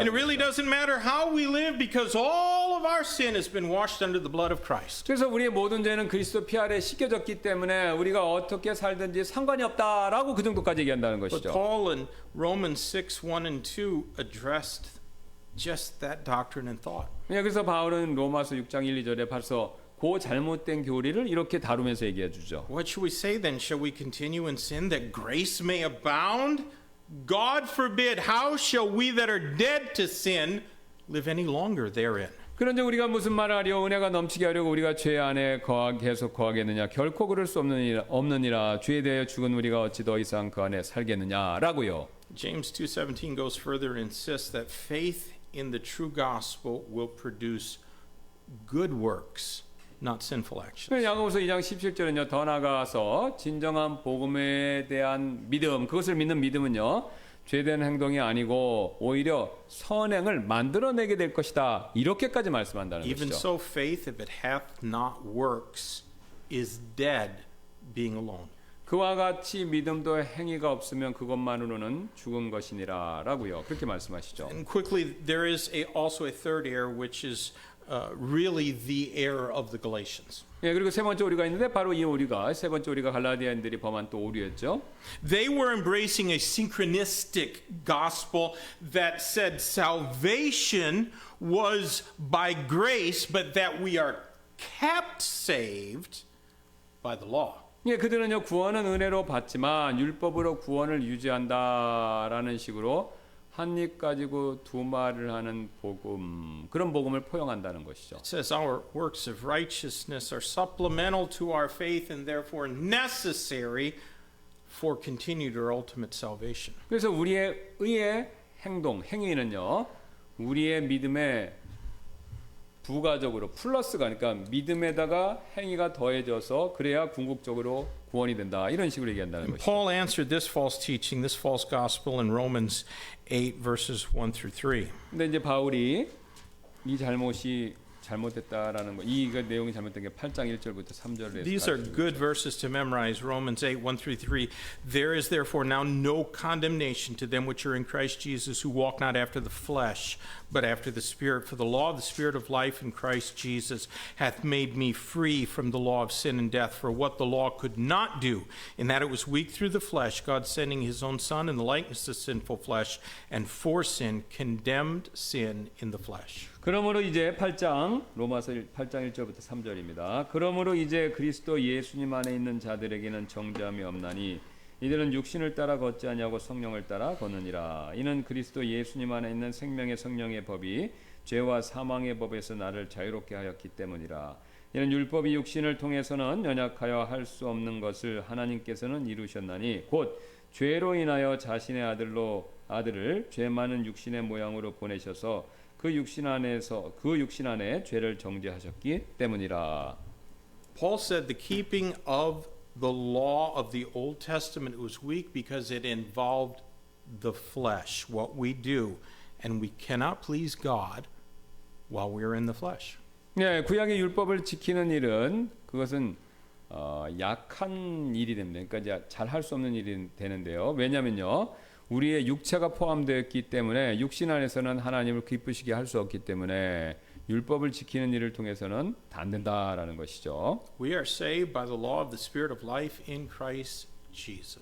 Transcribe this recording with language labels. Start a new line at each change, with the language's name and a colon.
English: And it really doesn't matter how we live because all of our sin has been washed under the blood of Christ.
Korean: 그래서 우리의 모든 죄는 그리스도 피 아래 씻겨졌기 때문에 우리가 어떻게 살든지 상관이 없다라고 그 정도까지 얘기한다는
English: But
Korean: 것이죠.
English: Paul in Romans 6:1 and 2 addressed just that doctrine and thought.
Korean: 예, 그래서 바울은 로마서 6장 1, 2절에 벌써 그 잘못된 교리를 이렇게 다루면서 얘기해 주죠.
English: What should we say then? Shall we continue in sin that grace may abound? God forbid. How shall we that are dead to sin live any longer therein?
Korean: 그런데 우리가 무슨 말을 하려 은혜가 넘치게 하려고 우리가 죄 안에 계속 거하겠느냐 결코 그럴 수 없느니라 죄에 대하여 죽은 우리가 어찌 더 이상 그 안에 살겠느냐라고요.
English: James 2:17 goes further and insists that faith in the true gospel will produce good works, not sinful actions.
Korean: 야고보서 2장 17절은요. 더 나아가서 진정한 복음에 대한 믿음, 그것을 믿는 믿음은요. 죄된 행동이 아니고 오히려 선행을 만들어내게 될 것이다. 이렇게까지 말씀한다는
English: Even
Korean: 것이죠.
English: so, faith, if it hath not works, is dead, being alone.
Korean: 그와 같이 믿음도 행위가 없으면 그것만으로는 죽은 것이니라라고요. 그렇게 말씀하시죠.
English: And quickly, there is also a third error, which is really the error of the Galatians.
Korean: 예, 그리고 세 번째 오류가 있는데 바로 이 오류가 세 번째 오류가 갈라디아인들이 범한 또 오류였죠.
English: They were embracing a synchronistic gospel that said salvation was by grace, but that we are kept saved by the law.
Korean: 예, 그들은요 구원은 은혜로 받지만 율법으로 구원을 유지한다라는 식으로 한 입 가지고 두 말을 하는 복음 그런 복음을 포용한다는 것이죠.
English: It says our works of righteousness are supplemental to our faith and therefore necessary for continued or ultimate salvation.
Korean: 그래서 우리의 의의 행위는요 우리의 믿음에 부가적으로 플러스가 그러니까 믿음에다가 행위가 더해져서 그래야 궁극적으로 구원이 된다 이런 식으로 얘기한다는 것이죠.
English: Paul answered this false teaching, this false gospel in Romans 8 verses 1 through 3.
Korean: 근데 이제 바울이 이 잘못이 잘못됐다라는 거, 이 내용이 잘못된 게 8장 1절부터 3절에
English: These are good verses to memorize. Romans 8, 1 through 3. There is therefore now no condemnation to them which are in Christ Jesus, who walk not after the flesh, but after the Spirit. For the law of the Spirit of life in Christ Jesus hath made me free from the law of sin and death. For what the law could not do, in that it was weak through the flesh, God sending his own Son in the likeness of sinful flesh, and for sin condemned sin in the flesh.
Korean: 그러므로 이제 로마서 8장 1절부터 3절입니다. 그러므로 이제 그리스도 예수님 안에 있는 자들에게는 정죄함이 없나니 이들은 육신을 따라 걷지 아니하고 성령을 따라 걷느니라. 이는 그리스도 예수님 안에 있는 생명의 성령의 법이 죄와 사망의 법에서 나를 자유롭게 하였기 때문이라. 이는 율법이 육신을 통해서는 연약하여 할 수 없는 것을 하나님께서는 이루셨나니 곧 죄로 인하여 자신의 아들을 죄 많은 육신의 모양으로 보내셔서 그 육신 안에 죄를 정죄하셨기 때문이라.
English: Paul said the keeping of the law of the Old Testament was weak because it involved the flesh, what we do, and we cannot please God while we're in the flesh.
Korean: 네, 구약의 율법을 지키는 일은 그것은 약한 일이 됩니다. 그러니까 이제 잘 할 수 없는 일이 되는데요. 왜냐면요, 우리의 육체가 포함되었기 때문에 육신 안에서는 하나님을 기쁘시게 할 수 없기 때문에 율법을 지키는 일을 통해서는 안 된다라는 것이죠.
English: We are saved by the law of the Spirit of life in Christ Jesus.